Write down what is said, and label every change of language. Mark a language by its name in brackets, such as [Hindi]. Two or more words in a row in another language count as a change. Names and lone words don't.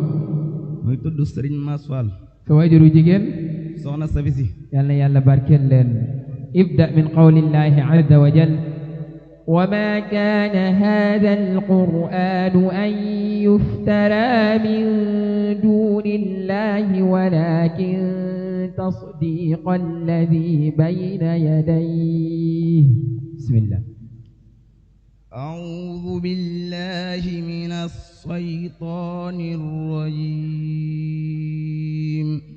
[Wolof] muy tudd Sëriñ Maas Fall. sa waajur wu jigéen soxna Safisi. yal na yàlla barkeel leen. [Arabic] ابدأ من قول الله عز وجل وما كان هذا القرآن أن يفترى من دون الله ولكن تصديق الذي بين يديه. بسم الله. أعوذ بالله من الشيطان الرجيم.